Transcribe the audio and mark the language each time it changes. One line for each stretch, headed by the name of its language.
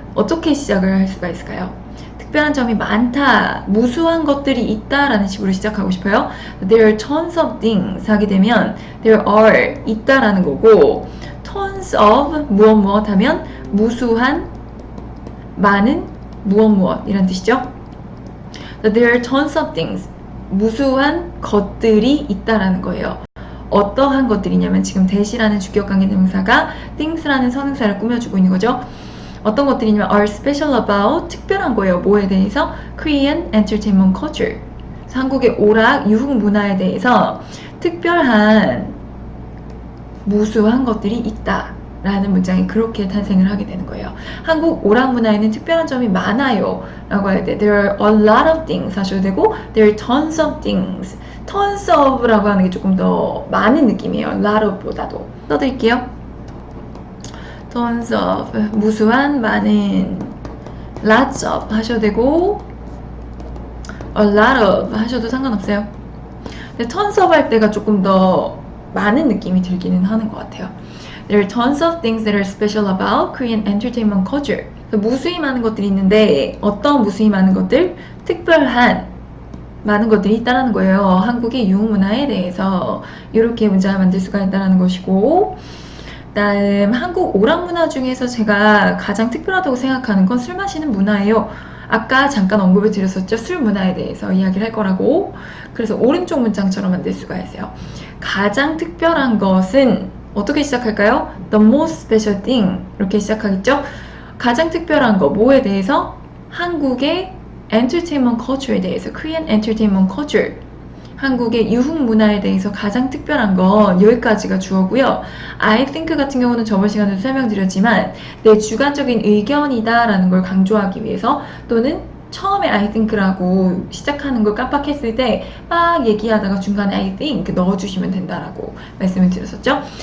Korean: 어떻게 시작을 할 수가 있을까요? 특별한 점이 많다, 무수한 것들이 있다 라는 식으로 시작하고 싶어요.
English: There are tons of things
Korean: 하게 되면 there are 있다라는 거고 tons of 무엇 하면 무수한, 많은 무엇 이란 뜻이죠.
English: There are tons of things
Korean: 무수한 것들이 있다라는 거예요. 어떠한 것들이냐면 지금 that이라는 주격관계 대명사가 things라는 선행사를 꾸며주고 있는 거죠. 어떤 것들이냐면
English: are special about
Korean: 특별한 거예요. 뭐에 대해서?
English: Korean entertainment culture.
Korean: 한국의 오락, 유흥 문화에 대해서 특별한 무수한 것들이 있다. 라는 문장이 그렇게 탄생을 하게 되는 거예요. 한국 오락 문화에는 특별한 점이 많아요 라고 할 때
English: there are a lot of things
Korean: 하셔도 되고
English: there are tons of things.
Korean: tons of라고 하는 게 조금 더 많은 느낌이에요. lot of보다도. 써드릴게요. tons of 무수한 많은 lots of 하셔도 되고 a lot of 하셔도 상관없어요. 근데 tons of 할 때가 조금 더 많은 느낌이 들기는 하는 것 같아요.
English: There are tons of things that are special about Korean entertainment culture.
Korean: 무수히 많은 것들이 있는데 어떤 무수히 많은 것들? 특별한 많은 것들이 있다는 거예요. 한국의 유흥문화에 대해서 이렇게 문장을 만들 수가 있다는 것이고 다음 한국 오락문화 중에서 제가 가장 특별하다고 생각하는 건 술 마시는 문화예요. 아까 잠깐 언급을 드렸었죠. 술 문화에 대해서 이야기를 할 거라고. 그래서 오른쪽 문장처럼 만들 수가 있어요. 가장 특별한 것은 어떻게 시작할까요?
English: The most special thing
Korean: 이렇게 시작하겠죠? 가장 특별한 거 뭐에 대해서? 한국의 entertainment culture에 대해서
English: Korean entertainment culture
Korean: 한국의 유흥 문화에 대해서 가장 특별한 건 여기까지가 주어고요. I think 같은 경우는 저번 시간에도 설명드렸지만 내 주관적인 의견이다 라는 걸 강조하기 위해서 또는 처음에 I think라고 시작하는 걸 깜빡했을 때 막 얘기하다가 중간에 I think 넣어주시면 된다라고 말씀을 드렸었죠.